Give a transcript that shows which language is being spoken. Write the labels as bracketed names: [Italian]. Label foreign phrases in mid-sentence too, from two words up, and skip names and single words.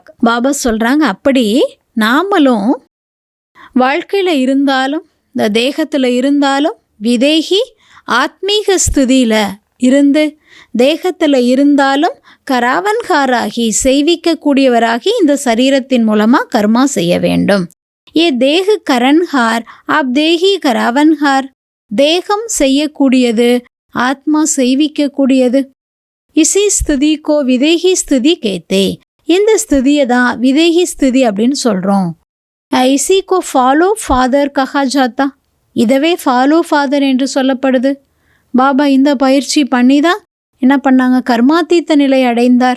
[Tamil] பாபா சொல்றாங்க, அப்படி நாமளும் வாழ்க்கையில இருந்தாலும் இந்த தேகத்துல இருந்தாலும் விதேகி ஆத்மீக ஸ்திதியில இருந்து தேகத்துல இருந்தாலும் கராவன்காராகி செய்விக்கக்கூடியவராகி இந்த சரீரத்தின் மூலமா கர்மா செய்ய வேண்டும். [Hindi] ये देह करणहार आप देही करावनहार. [Tamil] தேகம் செய்யக்கூடியது, ஆத்மா செய்விக்கக்கூடியது. [Hindi] इसी स्थिति को विदेही स्थिति कहते. [Tamil] இந்த ஸ்திதியை தான் விதேகி ஸ்திதி அப்படின்னு சொல்கிறோம். [Hindi] इसी को [English] follow father [Hindi] कहा जाता. [Tamil] இதவே [English] follow father [Tamil] என்று சொல்லப்படுது. பாபா இந்த பயிற்சி பண்ணி தான் என்ன பண்ணாங்க, கர்மாத்தீத்த நிலை அடைந்தார்.